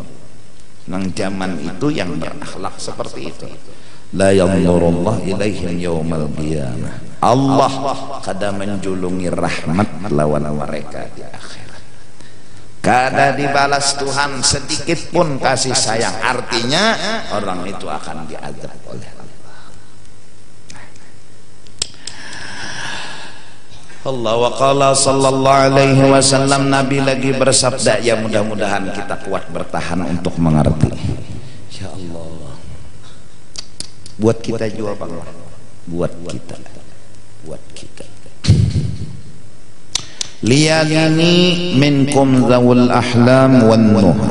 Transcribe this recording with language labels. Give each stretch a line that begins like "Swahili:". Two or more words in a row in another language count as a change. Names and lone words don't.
Banjar: Nang zaman itu yang berakhlak seperti itu,
Arabic: لا ينظر الله إليهم يوم القيامة.
Banjar: Allah kada menjulungi rahmat lawan mereka di akhirat. Kada dibalas Tuhan sedikit pun kasih sayang.
Indonesian: Artinya orang itu akan diazab oleh Allah.
Arabic: وقال صلى الله عليه وسلم,
Indonesian: Nabi lagi bersabda, ya mudah-mudahan kita kuat bertahan untuk mengerti. Ya Allah, buat kita juga Pak, buat kita.
Arabic: ليليني منكم ذوو الأحلام والنهى.